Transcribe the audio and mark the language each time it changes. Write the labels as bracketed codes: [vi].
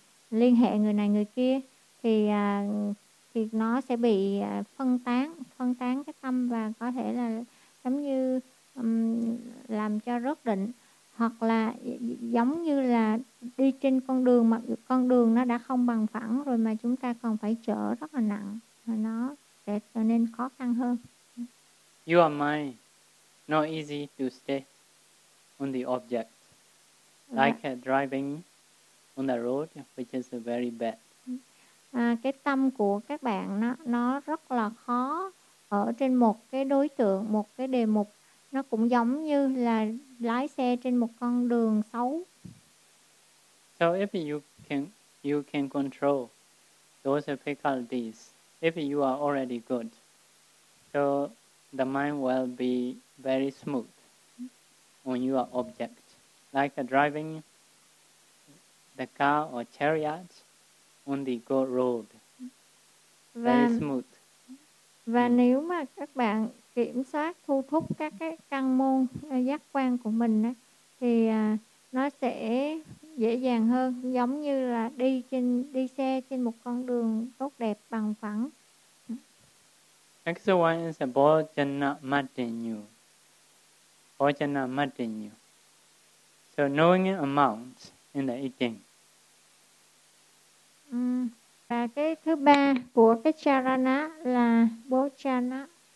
[vi] liên hệ người này người kia, thì nó sẽ bị phân tán cái tâm, và có thể là giống như làm cho rớt định, hoặc là giống như là đi trên con đường mà con đường nó đã không bằng phẳng rồi mà chúng ta còn phải chở rất là nặng, và nó sẽ trở nên khó khăn hơn. [en] Your mind not easy to stay on the object, like driving on the road, which is very bad. [vi] Cái tâm của các bạn nó rất là khó ở trên một cái đối tượng, một cái đề mục, nó cũng giống như là lái xe trên một con đường xấu. [en] So if you can control those faculties, if you are already good, so the mind will be very smooth on your object, like driving the car or chariot on the good road, very smooth. [vi] Và nếu mà các bạn kiểm soát thu thúc các cái căn môn giác quan của mình á, thì nó sẽ dễ dàng hơn, giống như là đi xe trên một con đường tốt đẹp bằng phẳng. [en] Next one is Bhojanamadhinyu. Bhojanamadhinyu. So knowing amount in the eating. [vi] Và cái thứ ba của cái charana là bhojana.